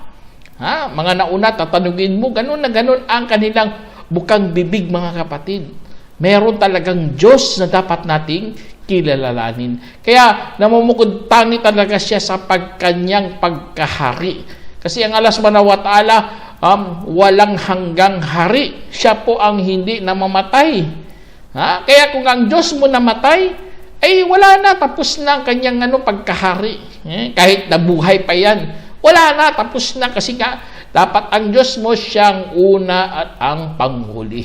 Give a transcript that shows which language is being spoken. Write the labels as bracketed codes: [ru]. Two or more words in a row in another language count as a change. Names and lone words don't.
[tl] Mga nauna, tatanungin mo, ganun na ganun ang kanilang bukang bibig mga kapatid. Meron talagang Diyos na dapat nating kilalanin. Kaya namumukod tangi talaga siya sa kanyang pagkahari. Kasi ang Allah [ar] سبحانه وتعالى, [tl] walang hanggang hari. Siya po ang hindi namamatay. Kaya kung ang Diyos mo namatay, ay wala na, tapos na ang kanyang pagkahari. Kahit nabuhay pa yan, wala na, tapos na. Kasi nga, dapat ang Diyos mo siyang una at ang panghuli.